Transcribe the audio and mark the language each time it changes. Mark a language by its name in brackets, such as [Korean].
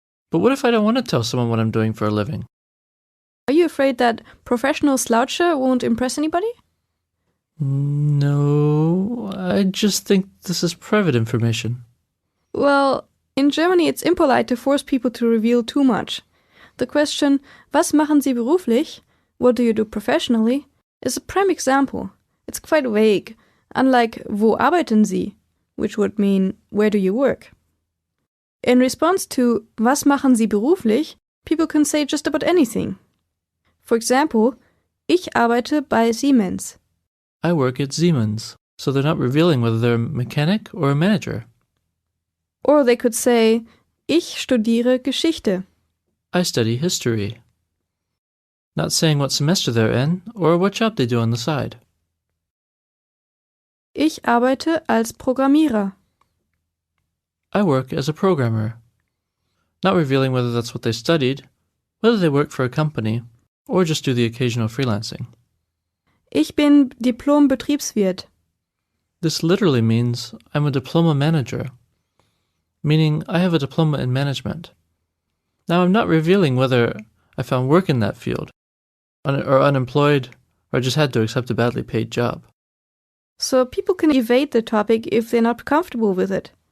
[English] But what if I don't want to tell someone what I'm doing for a living? Are you afraid that professional sloucher won't impress anybody? No, I just think this is private information. Well, in Germany it's impolite to force people to reveal too much. The question, [German] was machen Sie beruflich? [English] What do you do professionally? Is a prime example. It's quite vague, unlike [German] wo arbeiten Sie, [English] which would mean where do you work? In response to [German] was machen Sie beruflich, [English] people can say just about anything. For example, [German] ich arbeite bei Siemens. [English] I work at Siemens, so they're not revealing whether they're a mechanic or a manager. Or they could say, [German] ich studiere Geschichte. [English] I study history. Not saying what semester they're in or what job they do on the side. [German] Ich arbeite als Programmierer. [English] I work as a programmer. Not revealing whether that's what they studied, whether they work for a company, or just do the occasional freelancing. [German] Ich bin Diplom-Betriebswirt. [English] This literally means I'm a diploma manager, meaning I have a diploma in management. Now I'm not revealing whether I found work in that field, or unemployed, or just had to accept a badly paid job. So people can evade the topic if they're not comfortable with it.